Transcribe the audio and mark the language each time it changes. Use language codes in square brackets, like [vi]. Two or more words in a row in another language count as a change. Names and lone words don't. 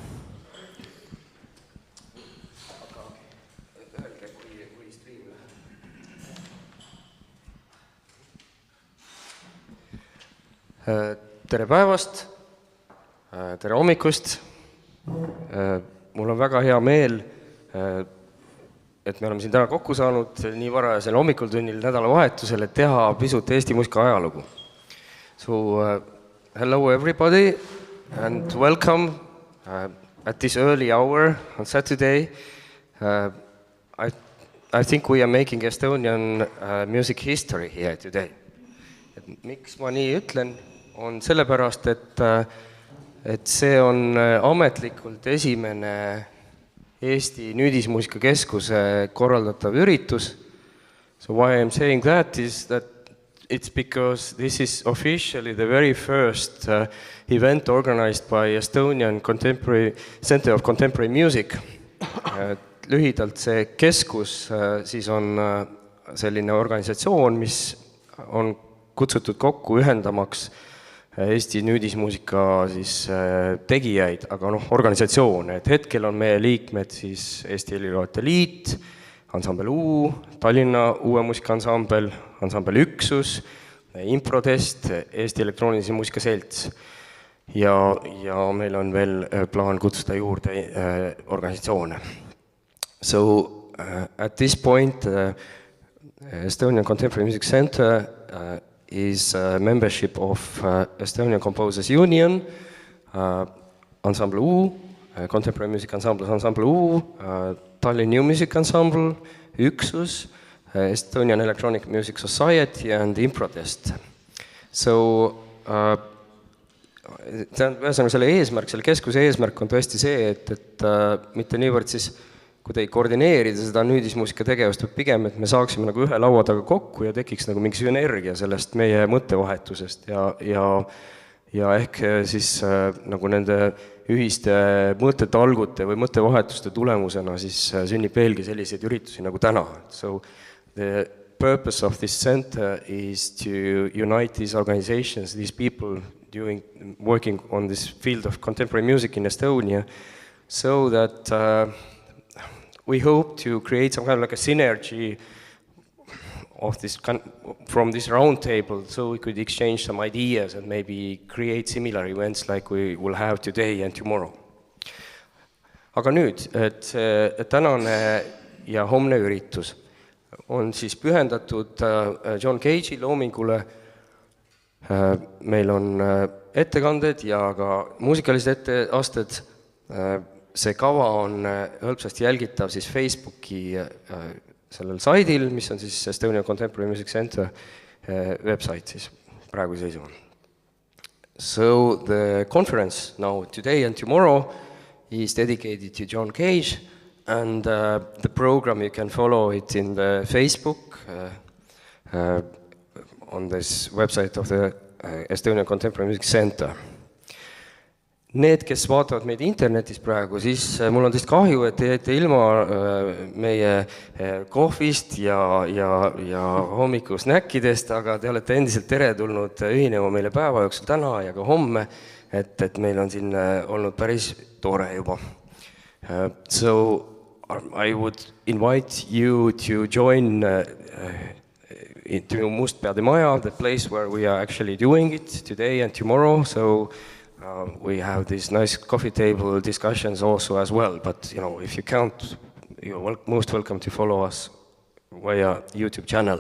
[et] Tere päevast, tere hommikust. Mul on väga hea meel, et me oleme siin täna kokku saanud nii varajasel hommikutunnil nädalavahetusel, et teha pisut Eesti muusika ajalugu. [en] So, hello everybody and welcome at this early hour on Saturday. I think we are making Estonian music history here today. [et] Miks ma nii ütlen, on sellepärast, et see on ametlikult esimene Eesti Nüüdismuusika Keskuse korraldatav üritus. [en] So why I'm saying that is that it's because this is officially the very first event organized by Estonian Center of Contemporary Music. [et] Lühidalt see keskus siis on selline organisatsioon, mis on kutsutud kokku ühendamaks Eesti nüüdismuusika siis tegijaid, aga organisatsioone. Et hetkel on meie liikmed siis Eesti Heliloojate Liit, Ansambel U, Tallinna uue muusikaansambel, Ansambel Üksus, Improtest, Eesti Elektroonilise Muusika Selts. Ja meil on veel plaan kutsuda juurde organisatsioone. [en] So at this point, Estonian Contemporary Music Center is a membership of Estonian Composers Union, Ensemble U, Contemporary Music Ensemble, Ensemble U, Tallinn New Music Ensemble, Üksus, Estonian Electronic Music Society and Improtest. So, [et] selle eesmärk, selle keskuse eesmärk on tõesti see, et mitte niivõrd siis kuidagi koordineerida seda nüüdismuusika tegevust, või pigem, et me saaksime nagu ühe laua taga kokku ja tekiks nagu mingi sünergia sellest meie mõttevahetusest ja ehk siis nagu nende ühiste mõttetalgute või mõttevahetuste tulemusena siis sünnib veelgi selliseid üritusi nagu täna. [en] So the purpose of this center is to unite these organizations, these people working on this field of contemporary music in Estonia, so that we hope to create some kind of like a synergy of this from this round table, so we could exchange some ideas and maybe create similar events like we will have today and tomorrow. [et] Aga nüüd, et tänane ja homne üritus on siis pühendatud John Cage'i loomingule. Meil on ettekanded ja ka muusikalised etteasted. See kava on hõlpsasti jälgitav siis Facebooki sellel saidil, mis on siis Estonian Contemporary Music Center website siis praegu seisuma. [en] So the conference now today and tomorrow is dedicated to John Cage, and the program you can follow it in the Facebook on this website of the Estonian Contemporary Music Center. [et] Need, kes vaatavad meid internetis praegu, siis mul on teist kahju, et te jäite ilma meie kohvist ja hommiku snäkkidest, aga te olete endiselt teretulnud ühinema meile päeva jooksul täna ja ka homme, et meil on siin olnud päris tore juba. [en] So I would invite you to join into Mustpeade Maja, the place where we are actually doing it today and tomorrow, so we have these nice coffee table discussions also as well, but if you can't, you're most welcome to follow us via YouTube channel.